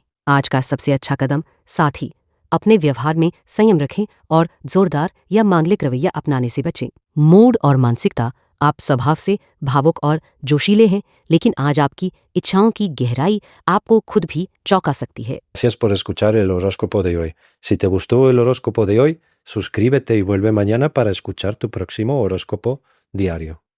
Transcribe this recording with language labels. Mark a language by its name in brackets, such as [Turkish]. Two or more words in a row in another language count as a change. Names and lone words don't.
[Hindi] आज का सबसे अच्छा कदम, साथ ही अपने व्यवहार में संयम रखें और जोरदार या मांगलिक रवैया अपनाने से बचें। मूड और मानसिकता, आप स्वभाव से भावुक और जोशीले हैं, लेकिन आज आपकी इच्छाओं की गहराई आपको खुद भी चौंका सकती है। [Spanish] Gracias por escuchar el horóscopo de hoy. Si te gustó el horóscopo de hoy, suscríbete y vuelve mañana para escuchar tu próximo horóscopo diario.